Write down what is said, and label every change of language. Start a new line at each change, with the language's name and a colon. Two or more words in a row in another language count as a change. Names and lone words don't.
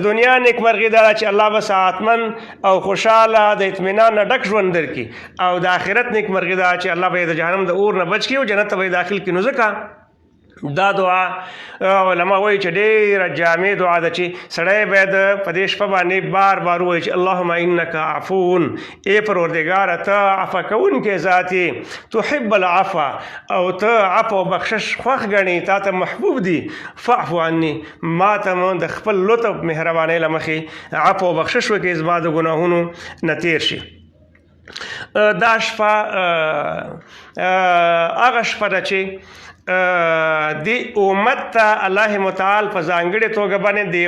Pashto: دنیا نیکمرغي دا چې الله به سعادتمن او خوشاله د اطمینان نه ډک ژوند درکړي او د آخرت نیکمرغي دا چې الله به د جهنم د اور نه بچ کړي او جنت ته به داخل کړي نو ځکه دا دعا علما وایي چې ډېره جامع دعا ده چې سړی باید په دې شپه باندې بار بار وایي چې
Arabic: اللهم انک عفو
Pashto: ای پروردګاره ته عفو کوونکی ذات یې
Arabic: تحب العفو
Pashto: او ته عفو بخشش خوښ ګڼې تا ته محبوب دي
Arabic: فاعف عني
Pashto: ما ته د خپل لطف مهربانۍ له مخې عفو بخشش وکړې زما د ګناهونو نه تېر شي دا شپه هغه شپه ده چې دی امت ته الله متعال په ځانګړې توګه باندې د یو